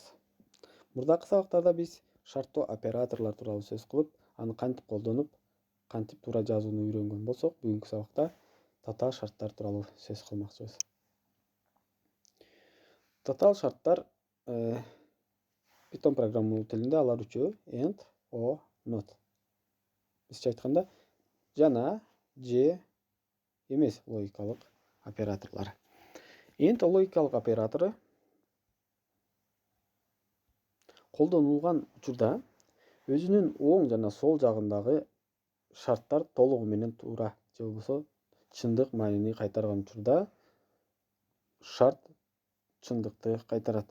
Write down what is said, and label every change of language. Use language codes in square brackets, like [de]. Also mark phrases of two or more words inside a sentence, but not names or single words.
[ky] Мурдакы сабактарда биз шарттуу операторлор тууралуу сөз кылып, аны кантип колдонуп, кантип туура жазууну үйрөнгөн болсок, бүгүнкү сабакта татаал шарттар тууралуу сөз кылмакчыбыз. Татаал шарттар Python программалоо тилинде алар үчөө [en] and, or, not. [ky] Бизче айтканда жана, же, эмес логикалык операторлор. And логикалык оператору колдонулган учурда өзүнүн оң жана сол жагындагы шарттар толугу менен туура же болбосо чындык маанини кайтарган учурда шарт чындыкты кайтарат.